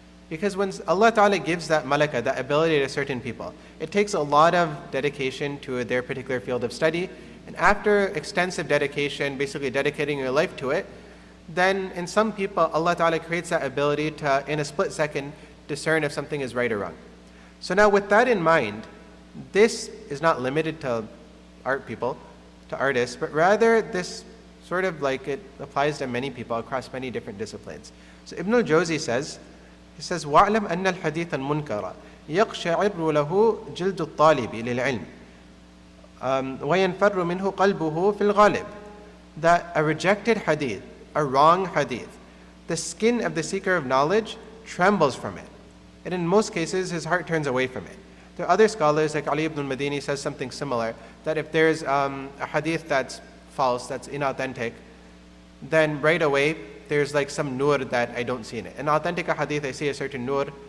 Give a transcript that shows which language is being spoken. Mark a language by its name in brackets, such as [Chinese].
[English] Because when Allah Ta'ala gives that malaka, that ability to certain people, it takes a lot of dedication to their particular field of study, and after extensive dedication, basically dedicating your life to it, then in some people, Allah Ta'ala creates that ability to, in a split second, discern if something is right or wrong. So now with that in mind, this is not limited to art people, to artists, but rather this sort of like it applies to many people across many different disciplines. So Ibn al-Jawzi says, he says, [Arabic] وَاعْلَمْ أَنَّ الْحَدِيثَ الْمُنْكَرَ يَقْشَعِرُ لَهُ جِلْدُ الطَّالِبِ لِلْعِلْمِ وَيَنْفَرُّ مِنْهُ قَلْبُهُ فِي الْغَالِبِ. [English] That a rejected hadith, a wrong hadith, the skin of the seeker of knowledge trembles from it. And in most cases, his heart turns away from it. There are other scholars, like Ali ibn al-Madini says something similar, that if there's a hadith that's false, that's inauthentic, then right away, there's like some nur that I don't see in it. In authentic hadith, I see a certain nur.